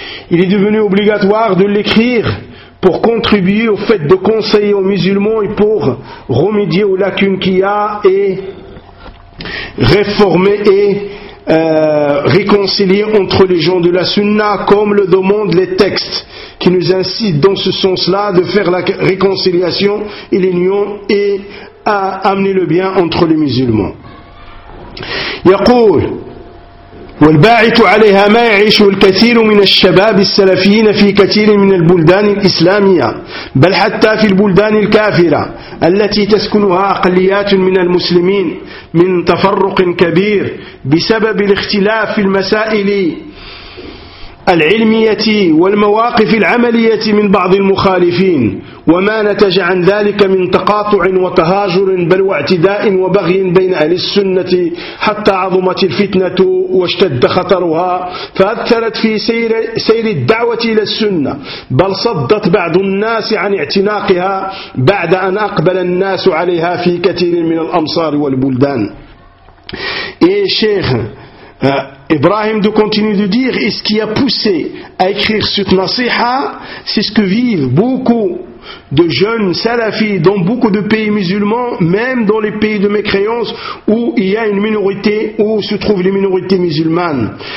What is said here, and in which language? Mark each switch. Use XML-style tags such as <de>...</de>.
<fr>Il est devenu obligatoire de l'écrire pour contribuer au fait de conseiller aux musulmans et pour remédier aux lacunes qu'il y a et réformer et réconcilier entre les gens de la Sunna, comme le demandent les textes qui nous incitent dans ce sens-là de faire la réconciliation et l'union et à amener le bien entre les musulmans.</fr> <ar>يقول والباعث عليها ما يعيش الكثير من الشباب السلفيين في كثير من البلدان الإسلامية، بل حتى في البلدان الكافرة التي تسكنها أقليات من المسلمين، من تفرق كبير بسبب الاختلاف في المسائل العلمية والمواقف العملية من بعض المخالفين، وما نتج عن ذلك من تقاطع وتهاجر بل واعتداء وبغي بين أهل السنة، حتى عظمت الفتنة واشتد خطرها فأثرت في سير الدعوة إلى السنة، بل صدت بعض الناس عن اعتناقها بعد أن أقبل الناس عليها في كثير من الأمصار والبلدان.</ar> <fr>إيه شيخ Ibrahim de continuer de dire, et ce qui a poussé à écrire cette nasiha, c'est ce que vivent beaucoup de jeunes salafis dans beaucoup de pays musulmans, même dans les pays de mécréance où il y a une minorité, où se trouvent les minorités musulmanes.</fr>